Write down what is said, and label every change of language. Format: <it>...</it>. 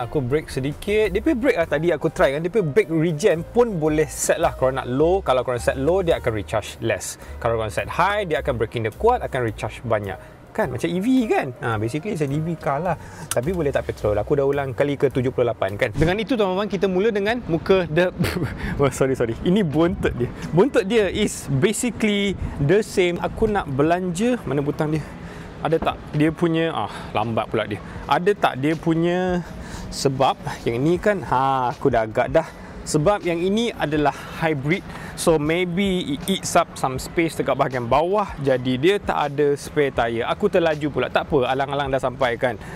<ms>Aku brake sedikit. Dia punya brake lah tadi aku try kan. Dia punya brake regen pun boleh set lah. Kalau nak low, kalau korang set low, dia akan recharge less. Kalau korang set high, dia akan braking dia kuat, akan recharge banyak. Kan macam EV kan.</ms> <en>Basically it's an EV car lah,</en> <ms>tapi boleh tak petrol. Aku dah ulang kali ke 78 kan. Dengan itu tuan-tuan, kita mula dengan muka sorry. Ini bontot dia. Bontot dia</ms> <en>is basically the same.</en> <ms>Aku nak belanja, mana butang dia? Ada tak dia punya lambat pula dia. Ada tak dia punya, sebab yang ini kan aku dah agak dah. Sebab yang ini adalah hybrid,</ms> <en>so maybe it eats up some space</en> <ms>dekat bahagian bawah, jadi dia tak ada spare tire. Aku terlaju pula, tak apa, alang-alang dah sampai kan.</ms>